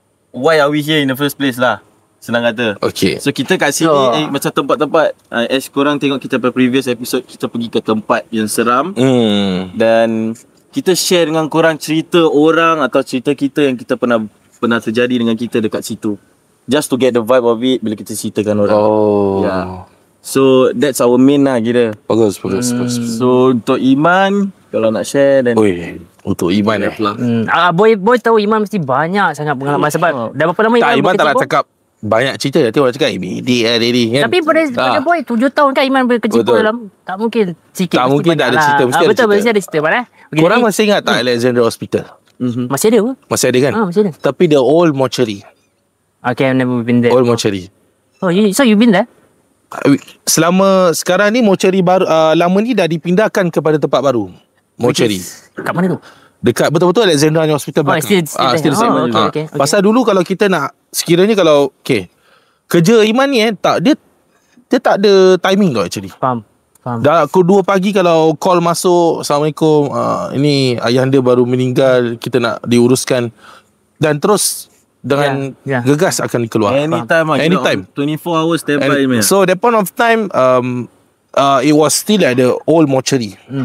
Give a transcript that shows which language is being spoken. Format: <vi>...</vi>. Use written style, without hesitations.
<en>Why are we here in the first place lah?</en> <ms>Senang kata. Okay. So kita kat sini macam tempat-tempat as korang tengok kita pada</ms> <en>previous episode,</en> <ms>kita pergi ke tempat yang seram dan kita share dengan korang cerita orang atau cerita kita yang kita pernah terjadi dengan kita dekat situ.</ms> <en>Just to get the vibe of it</en> <ms>bila kita ceritakan orang.</ms> <en>Yeah. So that's our main lah kira.</en> <ms>Bagus. So untuk Iman, kalau nak share dan untuk Iman Boy tahu Iman mesti banyak sangat pengalaman sebab dah berapa lama Iman tak nak cakap banyak cerita. Nanti orang cakap dia kan. Tapi pada Boy 7 tahun kan Iman berkecimpung dalam, tak mungkin sikit. Tak mungkin tak ada cerita. Mesti betul, mesti ada cerita. Korang masih ingat tak Alexandra Hospital? Masih ada apa? Masih ada kan? Masih ada. Tapi</ms> <en>the old mortuary. Okay, I've never been there. Old mortuary. So you been there?</en> <ms>Selama sekarang ni mortuary baru lama ni dah dipindahkan kepada tempat baru. Mortuary. Kat mana tu? Dekat betul-betul Alexandra Hospital belakang.</ms> <en>Still the same. Okay.</en> <ms>Pasal dulu kalau kita nak, sekiranya kalau kerja Iman ni dia tak ada timing tau actually. Faham. Dah pukul 2 pagi kalau call masuk, Assalamualaikum, ini ayahanda baru meninggal, kita nak diuruskan, dan terus dengan gegas akan keluar.</ms> <en>Anytime. 24 hours standby. So that point of time it was still at the old mortuary.</en>